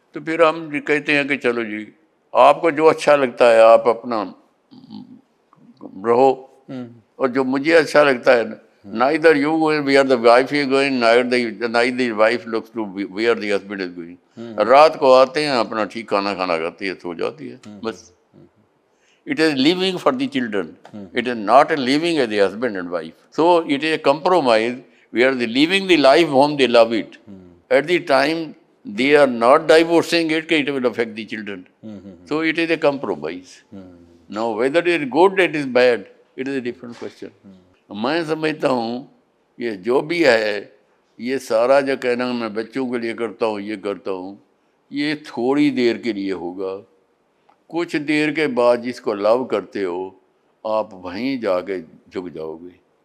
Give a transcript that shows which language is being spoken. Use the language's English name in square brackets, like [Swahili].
[Urdu] تو پھر ہم کہتے ہیں کہ چلو جی آپ کو جو اچھا لگتا ہے آپ اپنا رہو, اور جو مجھے اچھا لگتا ہے [English] neither you going where the wife is going, neither the wife looks to where the husband is going. [Urdu] رات کو آتے ہیں اپنا ٹھیک کھانا کھانا کھاتی ہے, سو جاتی ہے, بس. [English] It is living for the children. It is not a living as a husband and wife. So it is a compromise where they living the life whom they love it. At the time they are not divorcing it, it will affect the children. So it is a compromise. Now whether it is good, it is bad, it is a different question. [Urdu] میں سمجھتا ہوں یہ جو بھی ہے, یہ سارا جو کہنا میں بچوں کے لیے کرتا ہوں, یہ کرتا ہوں, یہ تھوڑی دیر کے لیے ہوگا. کچھ دیر کے بعد جس کو لو کرتے ہو آپ وہیں جا کے جھک جاؤ گے.